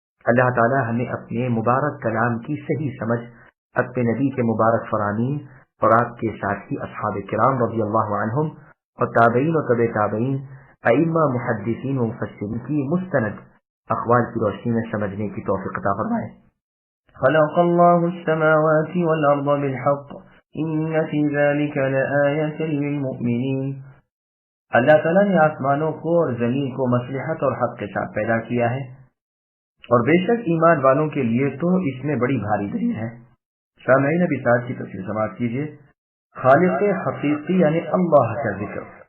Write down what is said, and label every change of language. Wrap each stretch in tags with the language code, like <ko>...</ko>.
<ur>اللہ تعالیٰ ہمیں اپنے مبارک کلام کی صحیح سمجھ، اپنے نبی کے مبارک فرامین اور آپ کے ساتھی اصحاب کرام رضی اللہ عنہم اور تابعین و تبع تابعین، ائمہ، محدثین و مفسرین کی مستند اقوال کی روشنی میں سمجھنے کی توفیق عطا فرمائے۔</ur> <ar>خلق الله السماوات والأرض بالحق إن في ذلك لآية للمؤمنين.</ar> <ur>اللہ تعالیٰ نے آسمانوں کو اور زمین کو مصلحت اور حق کے ساتھ پیدا کیا ہے، اور بے شک ایمان والوں کے لیے تو اس میں بڑی بھاری دلیل ہے۔ سامعین ابھی ساتھ کی تفسیر سماعت کیجیے۔ خالق حقیقی یعنی اللہ کا ذکر،</ur>